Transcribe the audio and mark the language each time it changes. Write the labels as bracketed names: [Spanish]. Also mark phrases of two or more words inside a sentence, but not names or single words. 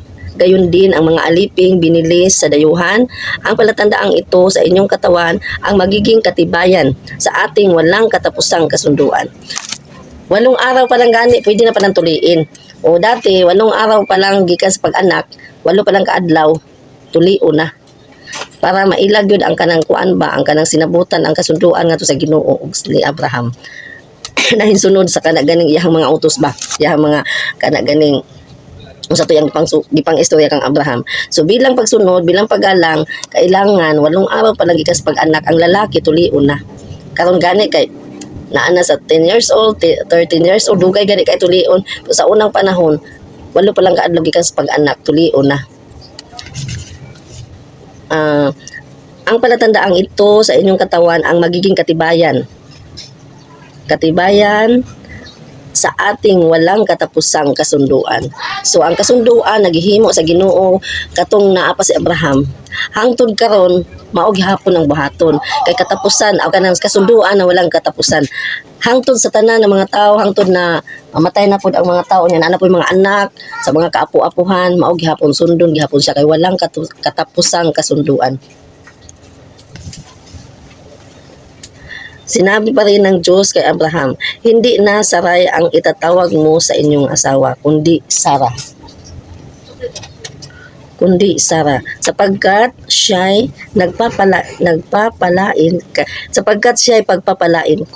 [Filipino] Gayon din ang mga aliping binilis sa dayuhan. Ang palatandaang ito sa inyong katawan ang magiging katibayan sa ating walang katapusang kasunduan. 8 araw pa lang gani, pwede na palang tuliin. [Cebuano] O dati, [Filipino] 8 araw pa lang [Cebuano] gikan sa pag-anak, 8 pa lang kaadlaw, tulio na. Para mailag yun ang kanang kuan ba, ang kanang sinabutan, ang kasunduan nga to sa Ginoo ni Abraham. Nahinsunod sa kanaganing iyang mga utos ba, iyang mga kanaganing sa to yang gipang istorya kang Abraham. So bilang pagsunod, bilang paggalang, kailangan [Filipino] 8 araw pa lang [Cebuano] gikan sa pag-anak, ang lalaki tulio na. Karon gani kay naana sa 10 years old, 13 years old, dugay gani kay tulion. So, sa unang panahon, 8 pa lang kaadlaw gikan sa pag-anak, tulio na. [Filipino] Ang palatandaang ito sa inyong katawan ang magiging katibayan sa ating walang katapusang kasunduan. [Cebuano] So ang kasunduan naghihimo sa Ginoo katong naa pa si Abraham. Hangtod karon mao gihapon ang buhaton kay katapusan o kanang [Filipino] kasunduan na walang katapusan. [Cebuano] Hangtod sa tanan ng mga tao, hangtod na mamatay na pud ang mga tao niya, ana pud mga anak sa mga kaapu-apuhan, mao gihapon sundon gihapon siya kay [Filipino] walang katapusang kasunduan. Sinabi pa rin ng Diyos kay Abraham, hindi na Sarai ang itatawag mo sa inyong asawa, kundi Sarah. Sapagkat siya'y pagpapalain ko.